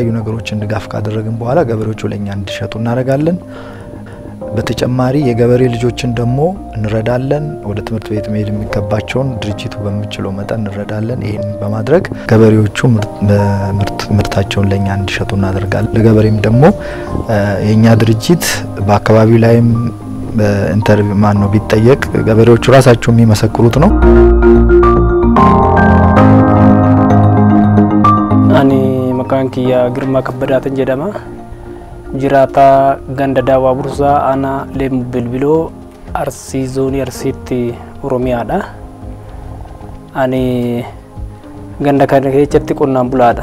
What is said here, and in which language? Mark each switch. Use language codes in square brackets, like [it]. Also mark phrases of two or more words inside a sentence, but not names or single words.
[am] ነገሮችን ድጋፍ ካደረግን በኋላ ገበሬዎቹ ለኛ እንዲሸጡ እናደርጋለን። በተጨማሪ የገበሬ ልጆችን ደግሞ እንረዳለን። ወደ ትምህርት ቤት መሄድ የሚገባቸውን ድርጅቱ በሚችለው መጠን እንረዳለን። ይሄን በማድረግ ገበሬዎቹ ምርታቸውን ለኛ እንዲሸጡ እናደርጋለን። ለገበሬም ደግሞ የኛ ድርጅት በአካባቢው ላይም ኢንተርቪው ማን ነው ቢጠየቅ ገበሬዎቹ ራሳቸው የሚመሰክሩት ነው። [om] ani maqaan kiyya Girmaa Kabbadaatiin jedhama. Jiraataa ganda daawwaa bursaa ana leemu bilbiloo Arsii zoonii Arsiitti Oromiyaadha. Ani ganda kana keessatti qonnaan bulaadha.